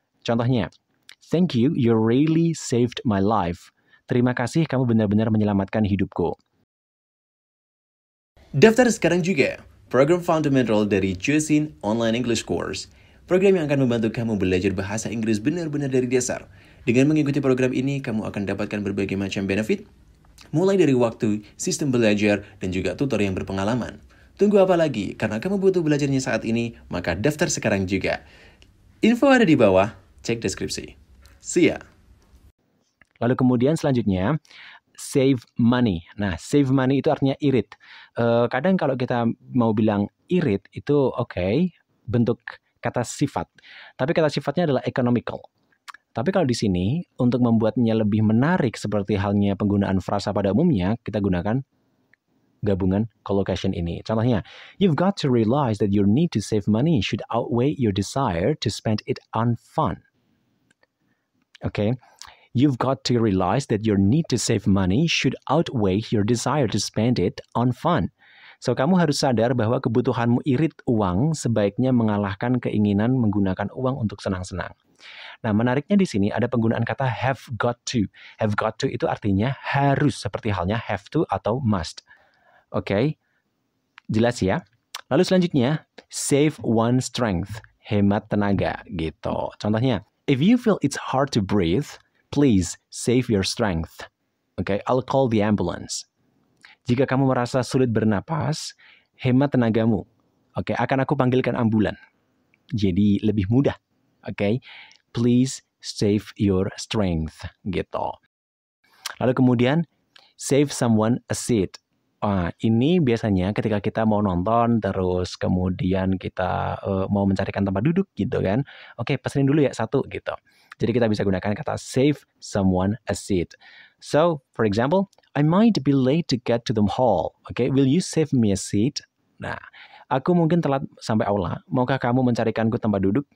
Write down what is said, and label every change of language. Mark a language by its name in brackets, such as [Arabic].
[English] Contohnya, thank you, you really saved my life. [Indonesian] Terima kasih, kamu benar-benar menyelamatkan hidupku. Daftar sekarang juga program fundamental dari Josin Online English Course. Program yang akan membantu kamu belajar bahasa Inggris benar-benar dari dasar. Dengan mengikuti program ini, kamu akan dapatkan berbagai macam benefit, mulai dari waktu, sistem belajar, dan juga tutor yang berpengalaman. Tunggu apa lagi? Karena kamu butuh belajarnya saat ini, maka daftar sekarang juga. Info ada di bawah, cek deskripsi. [English] See ya! [Indonesian] Lalu kemudian selanjutnya, save money. Nah, save money itu artinya irit. Kadang kalau kita mau bilang irit, itu bentuk kata sifat. Tapi kata sifatnya adalah economical. Tapi kalau di sini, untuk membuatnya lebih menarik seperti halnya penggunaan frasa pada umumnya, kita gunakan gabungan collocation ini. [English] Contohnya, you've got to realize that your need to save money should outweigh your desire to spend it on fun. You've got to realize that your need to save money should outweigh your desire to spend it on fun. [Indonesian] So, kamu harus sadar bahwa kebutuhanmu irit uang sebaiknya mengalahkan keinginan menggunakan uang untuk senang-senang. Nah, menariknya di sini ada penggunaan kata have got to. Have got to itu artinya harus, seperti halnya have to atau must. Jelas ya? Lalu selanjutnya, save one strength. Hemat tenaga, gitu. [English] Contohnya, if you feel it's hard to breathe, please save your strength. I'll call the ambulance. [Indonesian] Jika kamu merasa sulit bernapas, hemat tenagamu. Akan aku panggilkan ambulan. Jadi lebih mudah. [English] Please save your strength. [Indonesian] Gitu. Lalu kemudian, [English] save someone a seat. [Indonesian] Ini biasanya ketika kita mau nonton, terus kemudian kita mau mencarikan tempat duduk gitu kan. Oke, pesenin dulu ya satu gitu. Jadi kita bisa gunakan kata save someone a seat. [English] So, for example, I might be late to get to the hall. Okay, will you save me a seat? [Indonesian] Nah, aku mungkin telat sampai aula. Maukah kamu mencarikanku tempat duduk?